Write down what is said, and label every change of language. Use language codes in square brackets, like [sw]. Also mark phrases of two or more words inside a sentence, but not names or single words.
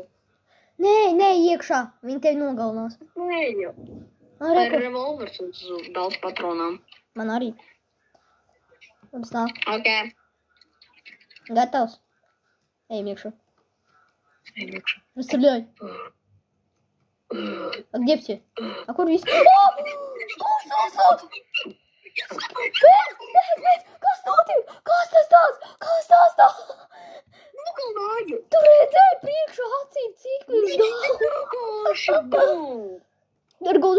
[lv] Nē, iekšā. Viņi tevi nogalinās. Nē, jau. Tā ir revolvers uz daudz patronām. Man arī. Labi, stāv. Ok. Gatavs. Ejam iekšā. Ejam iekšā. [ru] Расстреляй. А где все? А [lv] kur visi? Kas tas tāds? Pēc! Kas tas tāds? Nogalināju! Tu redzēji priekšā acīm, cik viņš daudz! Ar gaudu.